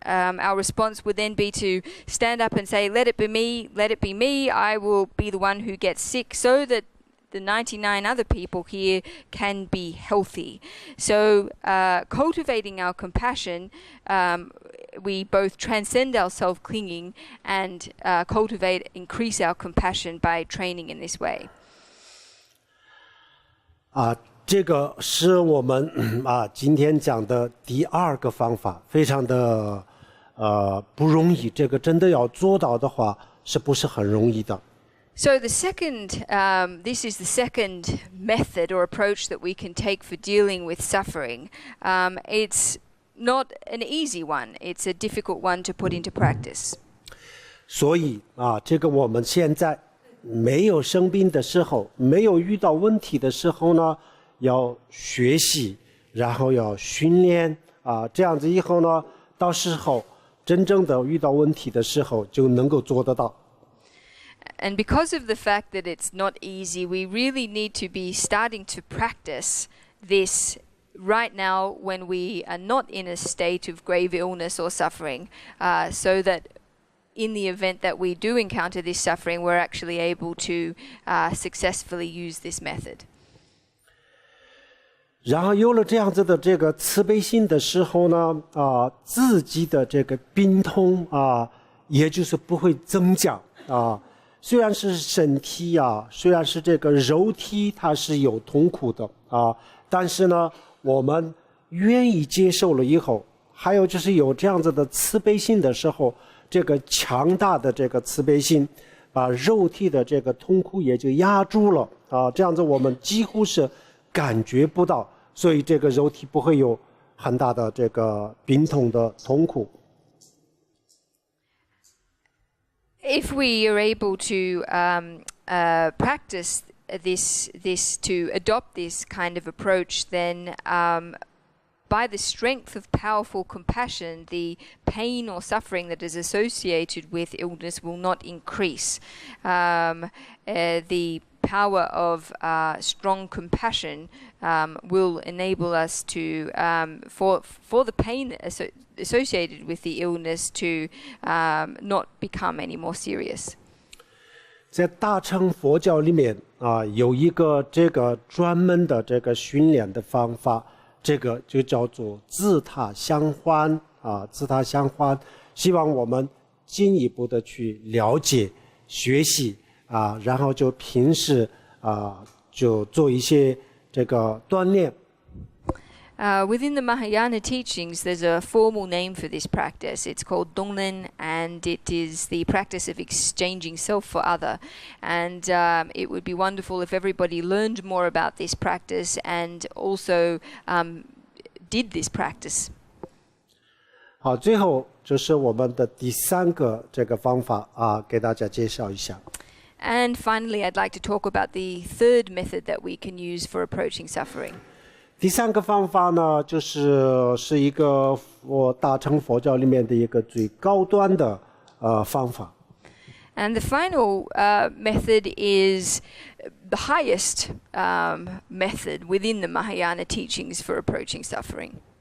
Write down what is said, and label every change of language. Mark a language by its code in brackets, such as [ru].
[en] Our response would then be to stand up and say, let it be me, I will be the one who gets sick so that the 99 other people here can be healthy. So cultivating our compassion, we both transcend our self-clinging and increase our compassion by training in this way. [zh] 这个是我们今天讲的第二个方法，非常的不容易，这个真的要做到的话是不是很容易的。 [en] So this is the second method or approach that we can take for dealing with suffering. It's not an easy one. It's a difficult one to put into practice. [zh] 所以这个我们现在没有生病的时候，没有遇到问题的时候呢，要学习，然后要训练这样子以后呢，到时候真正的遇到问题的时候就能够做得到。 [en] And because of the fact that it's not easy, we really need to be starting to practice this right now when we are not in a state of grave illness or suffering, so that in the event that we do encounter this suffering, we're actually able to successfully use this method. [zh] 然后有了这样子的这个慈悲心的时候呢，自己的这个病痛也就是不会增加虽然是身体虽然是这个肉体它是有痛苦的但是呢，我们愿意接受了以后，还有就是有这样子的慈悲心的时候，这个强大的这个慈悲心，把肉体的这个痛苦也就压住了这样子我们几乎是感觉不到，所以这个肉体不会有很大的这个病痛的痛苦。 [en] If we are able to practice this to adopt this kind of approach, then by the strength of powerful compassion, the pain or suffering that is associated with illness will not increase. The power of strong compassion will enable us to, for the pain associated with the illness to not become any more serious. [zh] 在大乘佛教里面有一个这个专门的这个训练的方法，这个就叫做自他相欢自他相欢，希望我们进一步的去了解学习然后就平时就做一些这个锻炼。 [en] Within the Mahayana teachings, there's a formal name for this practice. It's called Donglen, and it is the practice of exchanging self for other. And it would be wonderful if everybody learned more about this practice and also did this practice. [zh] 好，最后就是我们的第三个这个方法给大家介绍一下。 [en] And finally, I'd like to talk about the third method that we can use for approaching suffering. [zh] 第三个方法呢，是一个大乘佛教里面的一个最高端的方法。 [en] And the final method is the highest method within the Mahayana teachings for approaching suffering.